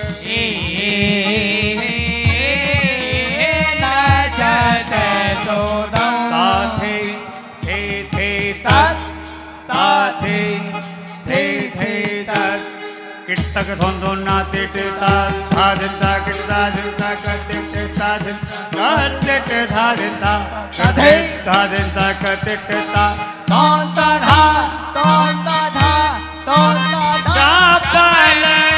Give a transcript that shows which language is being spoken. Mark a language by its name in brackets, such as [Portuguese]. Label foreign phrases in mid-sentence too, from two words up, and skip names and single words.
[Hindi] नचत सुधंग ताथे थे तत् ताथे थे तत् किटक धोंधो नाते ता धा दिता किटता दिता कते ता कते धा दिता कते धा दिता कते ता तोंता धा चापल